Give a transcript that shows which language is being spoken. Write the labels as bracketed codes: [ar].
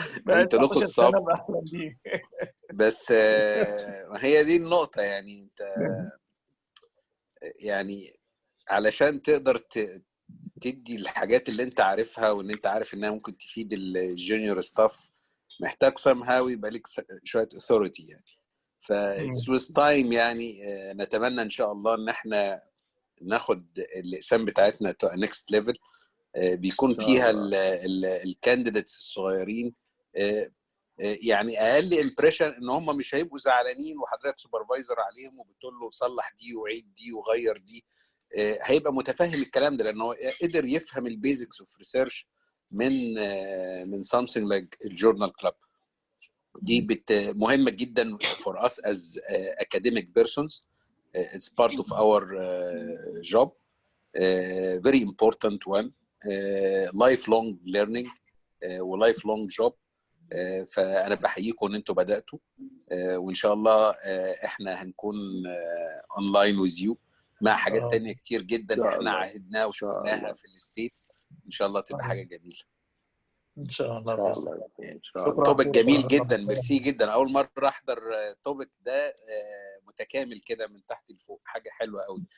[ar] انتوا لكم السبق. بس هي دي النقطه يعني. انت يعني علشان تقدر تدي الحاجات اللي انت عارفها وان انت عارف انها ممكن تفيد الجونيور ستاف، محتاج somehow يبقى لك شويه authority يعني. ف [en] it's with time [ar] يعني. نتمنى ان شاء الله ان احنا ناخد الاقسام بتاعتنا [en] to a next level، [ar] بيكون فيها الكانديديتس الصغيرين يعني اقل امبريشن ان هم مش هيبقوا زعلانين وحضرتك سوبرفايزر عليهم وبتقول له صلح دي وعيد دي وغير دي. هيبقى متفهم الكلام ده لانه قدر يفهم البيزكس اوف ريسيرش من [en] something like [ar] الجورنال كلاب. دي مهمه جدا [en] for us as academic persons. It's part of our job, very important one, lifelong learning و lifelong job. [ar] فانا بحييكم ان انتوا بداتوا، وان شاء الله احنا هنكون اونلاين [en] with you [ar] مع حاجات تانية كتير جدا احنا عهدناها وشفناها في الستيتس. ان شاء الله تبقى حاجه جميله ان شاء الله. توبك جميل جدا، ميرسي جدا. اول مره احضر توبك ده متكامل كده من تحت لفوق، حاجه حلوه قوي.